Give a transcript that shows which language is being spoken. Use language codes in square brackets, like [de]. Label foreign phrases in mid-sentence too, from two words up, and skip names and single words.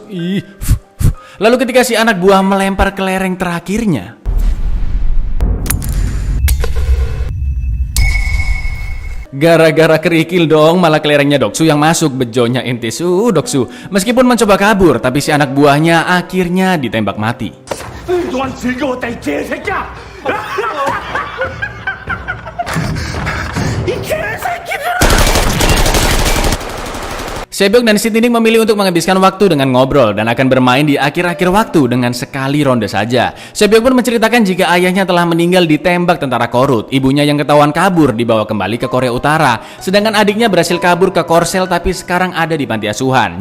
[id] Lalu ketika si anak buah melempar kelereng terakhirnya, gara-gara kerikil dong, malah kelerengnya Doksu yang masuk. Bejonya intis Doksu. Meskipun mencoba kabur, tapi si anak buahnya akhirnya ditembak mati. [ko] 동안 즐거웠다 이 개새끼야. 이 개새끼들아. [id] Sebyok dan si Tindik memilih untuk menghabiskan waktu dengan ngobrol dan akan bermain di akhir-akhir waktu dengan sekali ronde saja. Sebyok pun menceritakan jika ayahnya telah meninggal ditembak tentara Korut, ibunya yang ketahuan kabur dibawa kembali ke Korea Utara, sedangkan adiknya berhasil kabur ke Korsel tapi sekarang ada di panti asuhan.